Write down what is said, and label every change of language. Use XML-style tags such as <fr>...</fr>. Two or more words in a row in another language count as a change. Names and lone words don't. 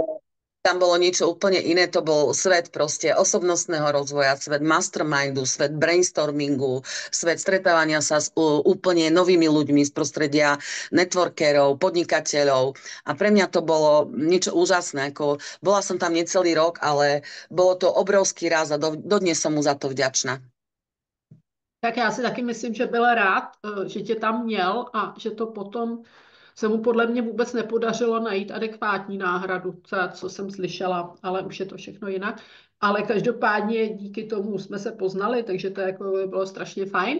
<sk>bolo niečo úplne iné, to bol svet proste osobnostného rozvoja, svet mastermindu, svet brainstormingu, svet stretávania sa s úplne novými ľuďmi z prostredia networkerov, podnikateľov a pre mňa to bolo niečo úžasné, ako bola som tam necelý rok, ale bolo to obrovský raz a dodnes som mu za to vďačná.</sk> <cs>Tak já si taky myslím, že byl rád, že tě tam měl a že to potom se mu podle mě vůbec nepodařilo najít adekvátní náhradu, co jsem slyšela, ale už je to všechno jinak. Ale každopádně díky tomu jsme se poznali, takže to jako bylo strašně fajn.</cs>